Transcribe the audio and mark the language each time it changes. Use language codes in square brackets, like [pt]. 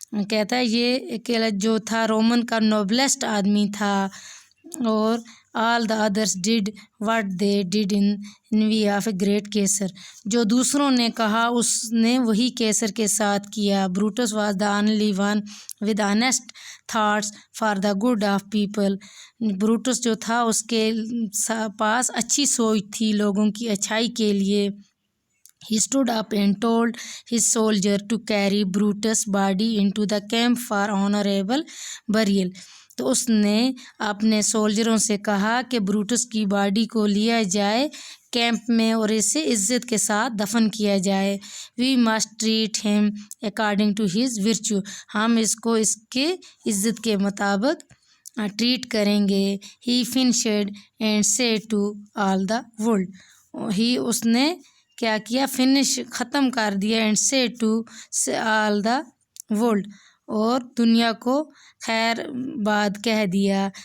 [ur] کہتا ہے یہ جو تھا رومن کا نوبلسٹ آدمی تھا، اور [en] all the others did what they did in envy of a great Caesar. [ur] جو دوسروں نے کہا اس نے وہی کیسر کے ساتھ کیا. [en] Brutus was the only one with honest thoughts for the good of people. [ur] Brutus جو تھا اس کے پاس اچھی سوچ تھی لوگوں کی اچھائی کے لیے. [en] He stood up and told his soldier to carry Brutus' body into the camp for honorable burial. [ur] تو اس نے اپنے سولجروں سے کہا کہ بروٹس کی باڈی کو لیا جائے کیمپ میں اور اسے عزت کے ساتھ دفن کیا جائے. [en] We must treat him according to his virtue. [ur] ہم اس کو اس کے عزت کے مطابق ٹریٹ کریں گے. [en] He finished and said to all the world. [ur] اس نے کیا کیا؟ فنش ختم کر دیا. [en] and say to all the world [ur] اور دنیا کو خیر بات کہہ دیا.